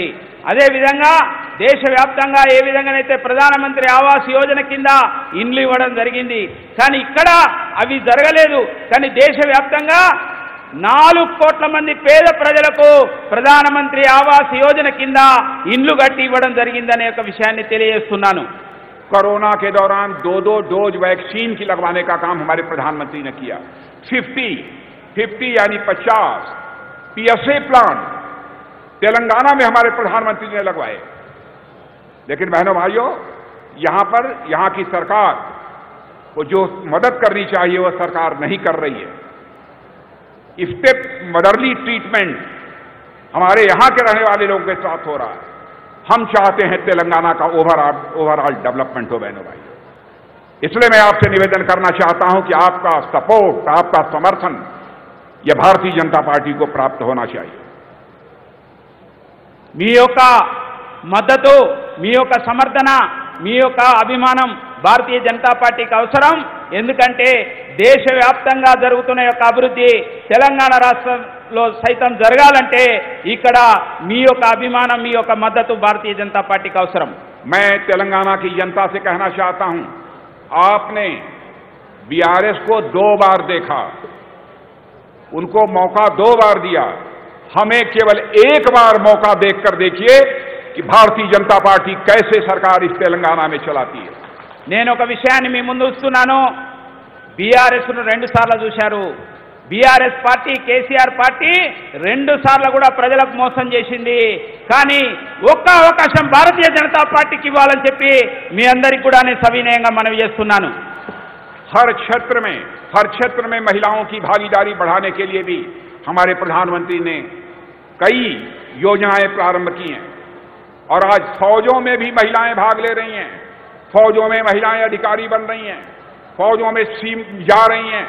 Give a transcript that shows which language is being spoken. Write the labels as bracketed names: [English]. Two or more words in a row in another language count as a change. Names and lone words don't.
[Telugu] అదే విధంగా దేశవ్యాప్తంగా ఏ విధంగానైతే ప్రధానమంత్రి ఆవాస్ యోజన కింద ఇండ్లు ఇవ్వడం జరిగింది, కానీ ఇక్కడ అవి జరగలేదు। కానీ దేశవ్యాప్తంగా 4 కోట్ల మంది పేద ప్రజలకు ప్రధానమంత్రి ఆవాస్ యోజన కింద ఇండ్లు కట్టి ఇవ్వడం జరిగిందనే ఒక విషయాన్ని తెలియజేస్తున్నాను। [Hindi] कोरोना के दौरान 2-2 डोज वैक्सीन की लगवाने का काम हमारे प्रधानमंत्री ने किया। 50 यानी 50 PSA प्लांट तेलंगाना में हमारे प्रधानमंत्री ने लगवाए। लेकिन बहनों भाइयों, यहां की सरकार को जो मदद करनी चाहिए वह सरकार नहीं कर रही है। [English] step motherly treatment [Hindi] हमारे यहां के रहने वाले लोगों के साथ हो रहा है। हम चाहते हैं तेलंगाना का [English] overall development [Hindi] हो बहनों भाई। इसलिए मैं आपसे निवेदन करना चाहता हूं कि आपका सपोर्ट, आपका समर्थन यह भारतीय जनता पार्टी को प्राप्त होना चाहिए। [Telugu] మీ యొక్క మద్దతు, మీ యొక్క సమర్థన, మీ యొక్క అభిమానం భారతీయ జనతా పార్టీకి అవసరం। ఎందుకంటే దేశవ్యాప్తంగా జరుగుతున్న యొక్క అభివృద్ధి తెలంగాణ రాష్ట్రంలో సైతం జరగాలంటే ఇక్కడ మీ యొక్క అభిమానం, మీ యొక్క మద్దతు భారతీయ జనతా పార్టీకి అవసరం। [Hindi] मैं तेलंगाना की जनता से कहना चाहता हूं, आपने बीआरएस को 2 बार देखा, उनको मौका 2 बार दिया। हमें केवल 1 बार मौका देखकर देखिए कि भारतीय जनता पार्टी कैसे सरकार इस तेलंगाना में चलाती है। [Telugu] నేను ఒక విషయాన్ని మీ ముందు ఉంచుతున్నాను। బీఆర్ఎస్ ను 2 సార్లు చూశారు। బీఆర్ఎస్ పార్టీ, కేసీఆర్ పార్టీ 2 సార్లు కూడా ప్రజలకు మోసం చేసింది। కానీ ఒక్క అవకాశం భారతీయ జనతా పార్టీకి ఇవ్వాలని చెప్పి మీ అందరికీ కూడా నేను సవినయంగా మనవి చేస్తున్నాను। [Hindi] हर क्षेत्र में महिलाओं की भागीदारी बढ़ाने के लिए भी हमारे प्रधानमंत्री ने कई योजनाएं प्रारंभ की हैं और आज फौजों में भी महिलाएं भाग ले रही हैं। फौजों में महिलाएं अधिकारी बन रही हैं, फौजों में जा रही हैं।